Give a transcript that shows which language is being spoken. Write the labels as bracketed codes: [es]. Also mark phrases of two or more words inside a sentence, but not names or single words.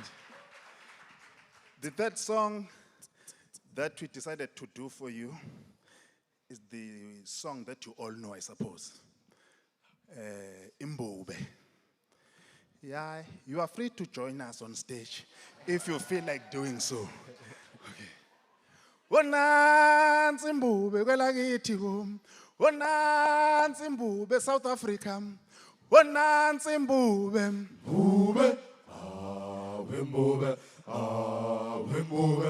[en] The third song that we decided to do for you is the song that you all know, I suppose. Imbube. Yeah, you are free to join us on stage if you feel like doing so. Okay. [zu] Wonansi imbube kwelakithi kum. Wonansi imbube South Africa. Wonansi imbube. Mbube. Imbube. Imbube.